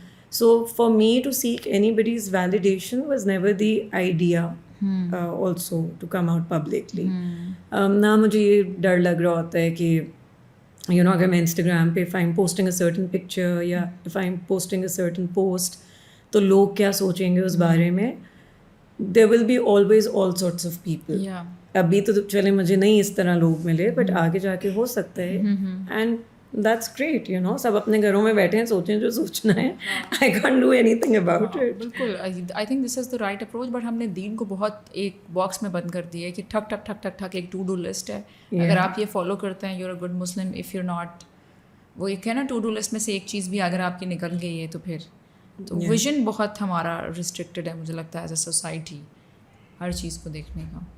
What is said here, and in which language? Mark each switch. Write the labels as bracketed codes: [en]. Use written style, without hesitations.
[en] So for me to seek anybody's validation was never the idea also to come out publicly. [ur] نہ مجھے یہ ڈر لگ رہا ہوتا ہے کہ یو نو اگر میں انسٹاگرام پہ [en] if I'm posting a certain picture [ur] یا [en] if I'm posting a certain post [ur] تو لوگ کیا سوچیں گے اس بارے میں. [en] there will be always all sorts of people. [ur] ابھی تو چلے مجھے نہیں اس طرح لوگ ملے, بٹ آگے جا کے ہو سکتا ہے. And [en] that's great, you know, [ur] سب اپنے گھروں میں بیٹھے ہیں, سوچیں جو سوچنا ہے. [en] I can't do anything about it. بالکل, I think this is the right approach. [ur] But ہم نے دین کو بہت ایک باکس میں بند کر دیا ہے کہ ٹھک ٹھک ٹھک ٹھک ٹھک ایک ٹو ڈو لسٹ ہے. اگر آپ یہ فالو کرتے ہیں, [en] you're a good Muslim. if you're not, [ur] وہ ایک ہے نا ٹو ڈو لسٹ میں سے ایک چیز بھی اگر آپ کی نکل گئی ہے تو پھر تو ویژن بہت ہمارا ریسٹرکٹیڈ ہے مجھے لگتا ہے ایز اے سوسائٹی ہر چیز کو دیکھنے کا.